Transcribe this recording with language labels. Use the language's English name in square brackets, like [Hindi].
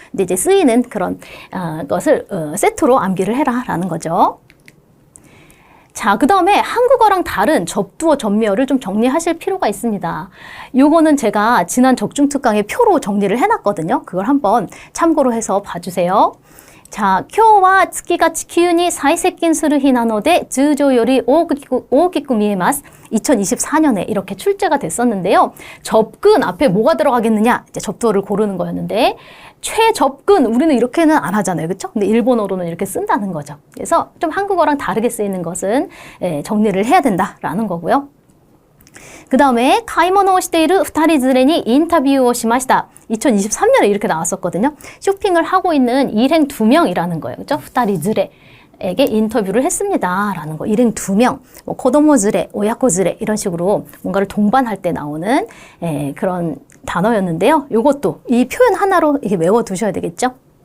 [Korean] 근데 이제 쓰이는 그런 것을 세트로 암기를 해라라는 거죠. 자, 그 다음에 한국어랑 다른 접두어, 접미어를 좀 정리하실 필요가 있습니다. 요거는 제가 지난 적중특강에 표로 정리를 해놨거든요. 그걸 한번 참고로 해서 봐주세요. [Japanese] 자, 今日は月が地球に最接近する日なので通常より大きく見えます. [Korean] 2024년에 이렇게 출제가 됐었는데요. 접근 앞에 뭐가 들어가겠느냐? 이제 접두어를 고르는 거였는데 최접근 우리는 이렇게는 안 하잖아요. 그렇죠? 근데 일본어로는 이렇게 쓴다는 거죠. 그래서 좀 한국어랑 다르게 쓰이는 것은 정리를 해야 된다라는 거고요. 그 다음에 [Japanese] 가이모노をしている2人連れにインタビューをしました. [Korean] 2023년에 이렇게 나왔었거든요. 쇼핑을 하고 있는 일행 2명이라는 거예요. 그렇죠? 2人連れ. 에게 인터뷰를 했습니다. 라는 거. 일행 2명, 뭐 코도모즈레, 오야코즈레 이런 식으로 뭔가를 동반할 때 나오는 그런 단어였는데요. 요것도 이 표현 하나로 이렇게 외워두셔야 되겠죠.